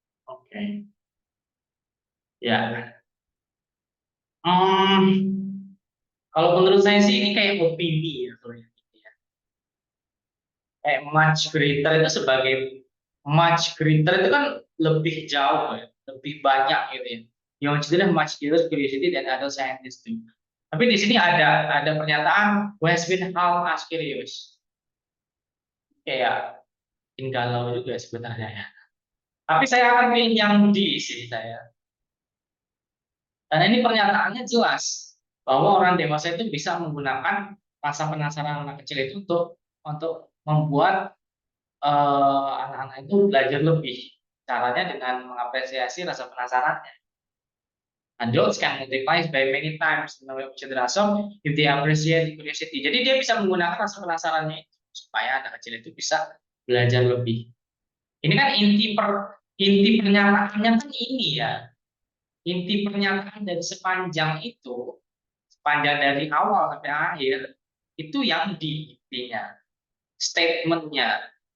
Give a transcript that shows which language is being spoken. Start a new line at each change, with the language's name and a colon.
Indonesian: Oke. Ya. Kalau menurut saya sih ini kayak opini ya. Kayak
English: much greater
Indonesian: itu sebagai much greater itu kan lebih jauh ya, lebih banyak gitu ya. Yang jelas
English: much greater curiosity
Indonesian: dan
English: adult scientist too.
Indonesian: Tapi di sini ada pernyataan
English: who has been how as curious.
Indonesian: Kayak galau juga sebenarnya ya. Tapi saya akan pilih yang D sih saya. Karena ini pernyataannya jelas bahwa orang dewasa itu bisa menggunakan rasa penasaran anak kecil itu untuk membuat anak-anak itu belajar lebih. Caranya dengan mengapresiasi rasa penasarannya.
English: Adults can multiply by many times the number of children if they appreciate curiosity.
Indonesian: Jadi dia bisa menggunakan rasa penasarannya itu supaya anak kecil itu bisa belajar lebih. Ini kan inti pernyataannya kan ini ya. inti pernyataan dari sepanjang itu, sepanjang dari awal sampai akhir, itu yang di intinya, statementnya.